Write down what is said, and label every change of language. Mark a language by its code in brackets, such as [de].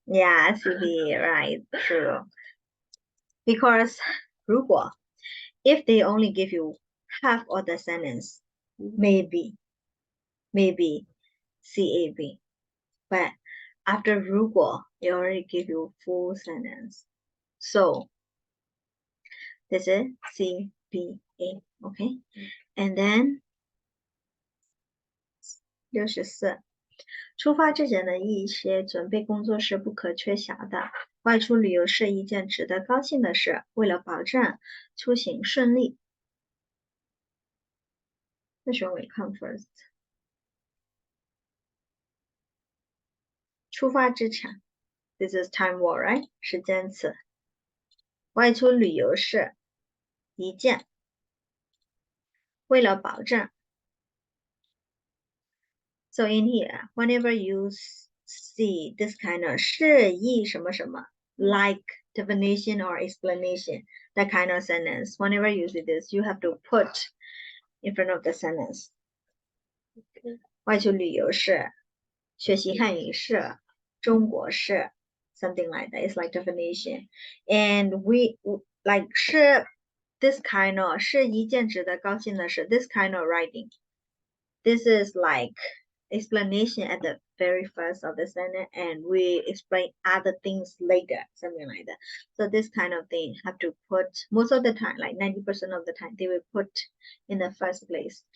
[en] yeah CB right true because 如果 if they only give you half of the sentence maybe CAB but after 如果 they already give you full sentence so this is CBA okay and then [zh] 64出发之前的一些准备工作是不可缺少的。外出旅游是一件值得高兴的事，为了保证出行顺利。 [en] Which one will come first? [zh] 出发之前 [en] This is time word, right? [zh] 时间词。外出旅游是一件，为了保证。 [en] So in here, whenever you see this kind of [zh] 示意什么什么 [en] like definition or explanation, that kind of sentence, whenever you see this, you have to put in front of the sentence. Okay. [zh] 外出旅游是，学习汉语是，中国是 [en] something like that. [zh] It's like definition. [en] And we like 是 this kind of [zh] 是一件值得高兴的事 [en] this kind of writing. This is like explanation at the very first of the sentence and we explain other things later, something like that. So this kind of thing have to put most of the time, like 90% of the time, they will put in the first place.